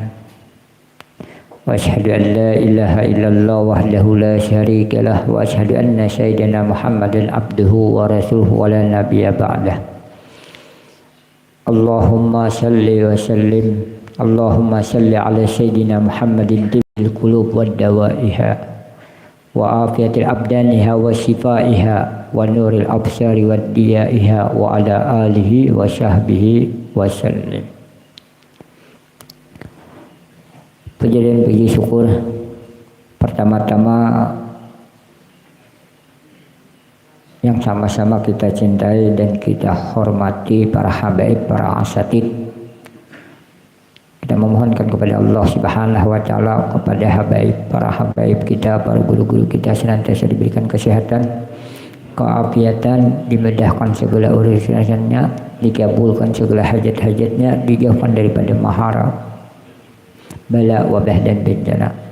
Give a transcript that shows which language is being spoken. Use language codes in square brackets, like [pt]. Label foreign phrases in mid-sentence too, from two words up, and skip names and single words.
[ar] وأشهد أن لا إله إلا الله وحده لا شريك له وأشهد أن سيدنا محمدا عبده ورسوله ولا نبي بعده. اللهم صل وسلم. اللهم صل على سيدنا محمد طب القلوب ودوائها وعافية الأبدان وشفائها ونور الأبصار وضيائها وعلى آله وصحبه وسلم. [id] Puji dan puji syukur pertama-tama yang sama-sama kita cintai dan kita hormati para habaib, para asatid. Kita memohonkan kepada Allah [ar] سبحانه وتعالى, [id] kepada habaib, para habaib kita, para guru-guru kita senantiasa diberikan kesehatan, keafiatan, dimudahkan segala urusannya, dikabulkan segala hajat-hajatnya, dijauhkan daripada mahara, bala, wabah dan bencana.